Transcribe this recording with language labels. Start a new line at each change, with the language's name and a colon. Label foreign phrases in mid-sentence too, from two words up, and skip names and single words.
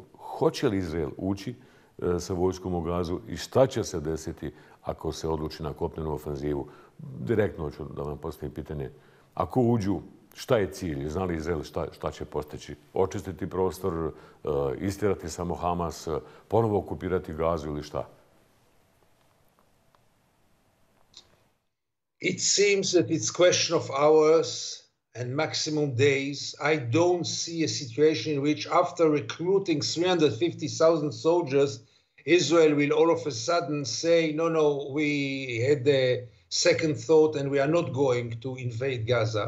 Serbian: Hoće li Izrael ući sa vojskom u Gazu i šta će se desiti ako se odluči na kopnenu ofanzivu? Direktno ću da vam postavim pitanje. Ako uđu, šta je cilj? Zna li Izrael šta će postići? Očistiti prostor, istjerati samo Hamas, ponovo okupirati Gazu ili šta?
English: It seems that it's question of hours and maximum days. I don't see a situation in which after recruiting 350,000 soldiers, Israel will all of a sudden say, no, we had the second thought and we are not going to invade Gaza.